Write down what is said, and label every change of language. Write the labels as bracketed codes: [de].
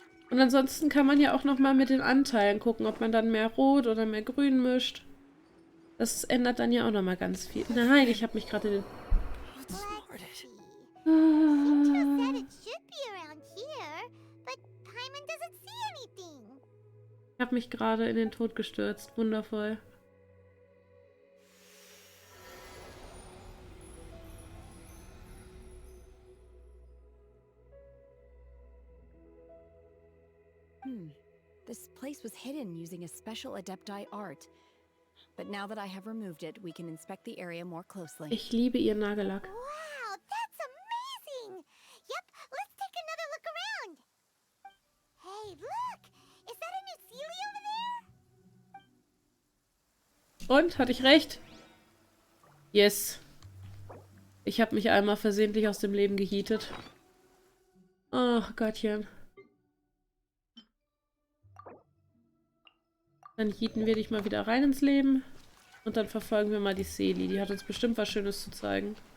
[de] Und ansonsten kann man ja auch nochmal mit den Anteilen gucken, ob man dann mehr Rot oder mehr Grün mischt. Das ändert dann ja auch nochmal ganz viel. Nein, ich habe mich gerade in den... [en] Xingqiu said it should be around here, but Paimon doesn't see anything. [de] Ich habe mich gerade in den Tod gestürzt. Wundervoll. [en] This place was hidden using a special Adepti art. But now that I have removed it, we can inspect the area more closely. [de] Ich liebe ihren Nagellack. [en] Wow, that's amazing! Yep, let's take another look around. Hey, look! Is that a new Sealy over there? [de] Und? Hatte ich recht? [en] Yes. [de] Ich habe mich einmal versehentlich aus dem Leben gehietet. Oh, Gottchen. Dann hieten wir dich mal wieder rein ins Leben. Und dann verfolgen wir mal die Seeli. Die hat uns bestimmt was Schönes zu zeigen.